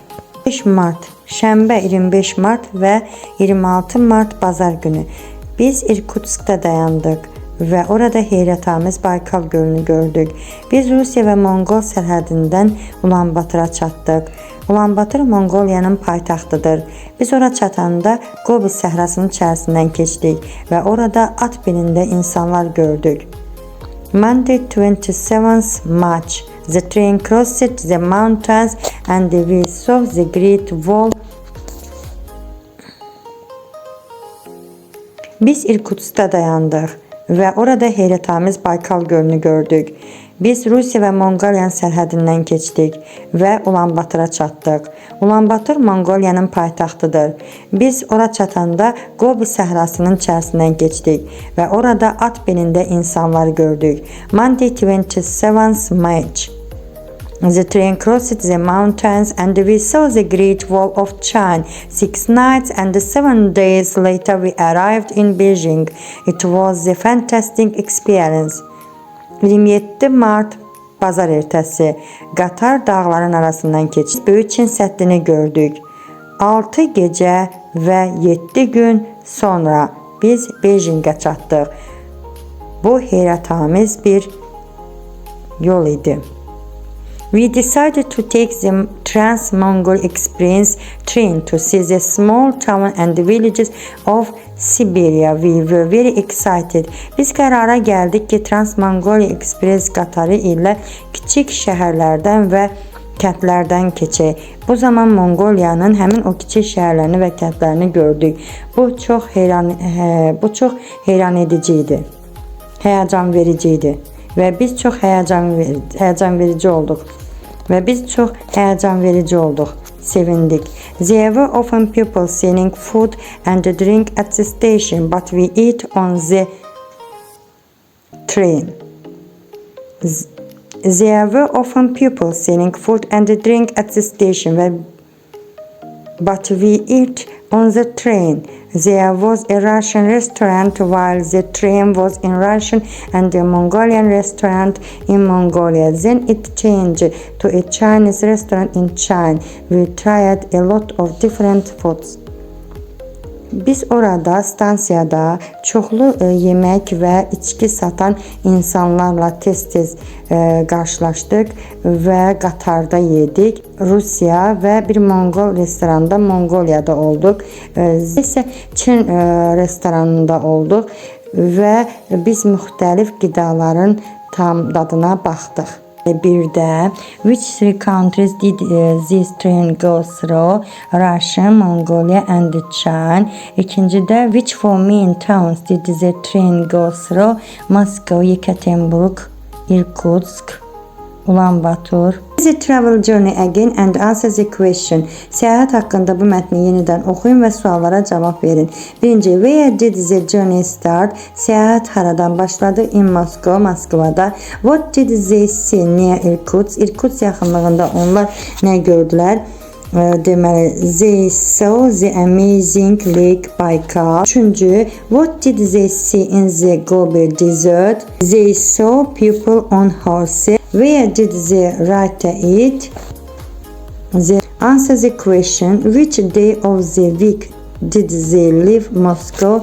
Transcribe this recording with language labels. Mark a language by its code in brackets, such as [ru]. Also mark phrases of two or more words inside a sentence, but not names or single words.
[az] 5 Mart, Şənbə 25 Mart və 26 Mart bazar günü. Biz Irkutsk'ta dayandıq və orada heyrətamiz Baykal gölünü gördük. Biz Rusiya və Monqol sərhədindən Ulaanbaatara çatdıq. Ulaanbaatar Mongoliyanın paytaxtıdır. Biz ora çatanda Gobi səhrasının içərisindən keçdik və orada at belində insanlar gördük. [en] Monday, 27th March. The train crossed the mountains and we saw the Great Wall. [az] Biz Irkutsk'ta dayandıq və orada heyrətamiz Baykal gölünü gördük. Biz Rusiya və Mongoliyanın sərhədindən keçdik və Ulaanbaatara çatdıq. Ulaanbaatar Mongoliyanın paytaxtıdır. Biz ora çatanda Gobi səhrasının içərisindən keçdik və orada at belində insanlar gördük. [en] Monday, 27th March. The train crossed the mountains and we saw the Great Wall of China. 6 nights and 7 days later we arrived in Beijing. It was a fantastic experience. [az] 27 Mart Bazar ertəsi qatar dağların arasından keçib Böyük Çin səddini gördük. 6 gecə və 7 gün sonra biz Beijingə çatdıq. Bu heyrətamiz bir yol idi. [en] We decided to take the Trans-Mongol Express train to see the small town and the villages of Siberia. We were very excited. [az] Biz qərara gəldik ki, Trans-Mongol Express qatarı ilə kiçik şəhərlərdən və kəndlərdən keçək. Bu zaman Mongoliyanın həmin o kiçik şəhərlərini və kəndlərini gördük. Bu çox heyran edici idi. Həyəcan verici idi. Və biz çox həyəcan verici olduq. Sevindik. [en] There were often people selling food and drink at the station, but we ate on the train. There were often people selling food and drink at the station, but we ate on the train. There was a Russian restaurant while the train was in Russian and a Mongolian restaurant in Mongolia. Then it changed to a Chinese restaurant in China. We tried a lot of different foods. [az] Biz orada stansiyada çoxlu yemək və içki satan insanlarla tez-tez qarşılaşdıq və qatarda yedik. Rusiya və bir Monqol restoranında Mongoliyada olduq. İsə Çin restoranında olduq və biz müxtəlif qidaların tam dadına baxdıq. Bir də [en] which three countries did this train go through? Russia, Mongolia and China. İkincidə which four main towns did the train go through? Moscow, Yekaterinburg, Irkutsk, Ulaanbaatar. The travel journey again and answer the question. [az] Səyahət haqqında bu mətni yenidən oxuyun və suallara cavab verin. Birinci, [en] where did the journey start? [az] Səyahət haradan başladı? [en] In Moscow, Moskvada. What did they see near Irkutsk? [az] Irkutsk yaxınlığında onlar nə gördülər? Deməli, [en] they saw the amazing lake Baykal. [az] Üçüncü, [en] what did they see in the Gobi Desert? They saw people on horses. Where did the writer eat? They answer the question, which day of the week did they leave Moscow?